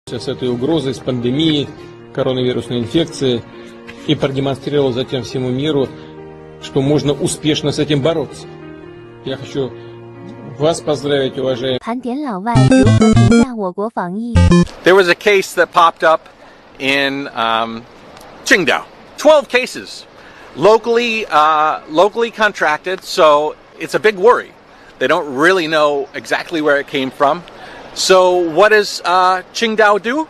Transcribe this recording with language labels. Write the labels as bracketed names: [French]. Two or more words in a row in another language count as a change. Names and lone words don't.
[Russian] С этой угрозой, с пандемией коронавирусной инфекции и продемонстрировал затем всему миру, что можно успешно с этим бороться. Я хочу вас поздравить, уважаемые. [Chinese] 盘点老外如何评价我国防疫 [English] There was a case that popped up in Qingdao. 12 cases, locally contracted, so it's a big worry. They don't really know exactly where it came from. So what does Qingdao do?